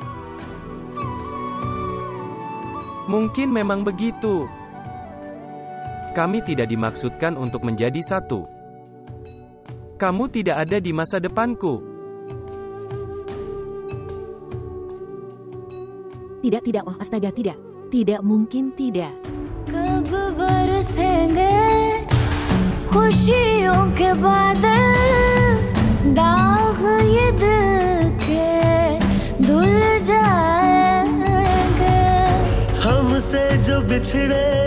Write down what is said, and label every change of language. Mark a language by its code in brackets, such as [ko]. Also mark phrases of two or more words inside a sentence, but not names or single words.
[id] Mungkin memang begitu. Kami tidak dimaksudkan untuk menjadi satu. Kamu tidak ada di masa depanku. Tidak, oh astaga, tidak. Tidak mungkin, tidak. [hi] कब बरसेंगे खुशियों के बादल दाग ये दिल के धुल जाएंगे हमसे जो बिछड़े